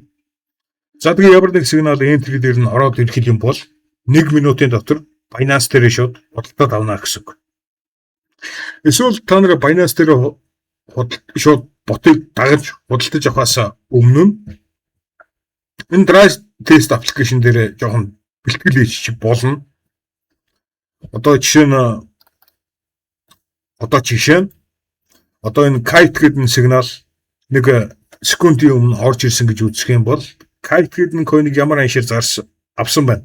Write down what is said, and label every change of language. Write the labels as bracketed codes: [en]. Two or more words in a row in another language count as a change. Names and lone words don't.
[mn] За тэгээ ямар нэг сигнал entry дээр нь ороод ирэх юм бол 1 минутын дотор Binance дээр шууд худалдаад авна гэсэн үг. Эсвэл та нар Binance дээр шууд ботыг дагаж худалдаж авахаас өмнө энэ [en] dry test application [mn] дээр жоохон бэлтгэл хийж болно. Одоо жишээ нь энэ kite гэдэг сигнал нэг секундын өмнө орж ирсэн гэж үзэх юм бол kite гэдэг койныг ямар аншаар авсан байна.